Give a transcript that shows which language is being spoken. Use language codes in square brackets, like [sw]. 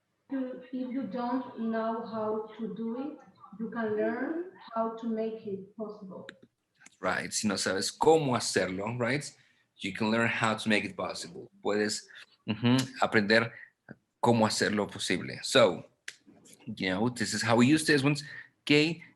[en] If you don't know how to do it, you can learn how to make it possible. That's right. [es] Si no sabes cómo hacerlo, right? [en] You can learn how to make it possible. [es] Puedes aprender cómo hacerlo posible. [en] So, you know, this is how we use these ones, okay?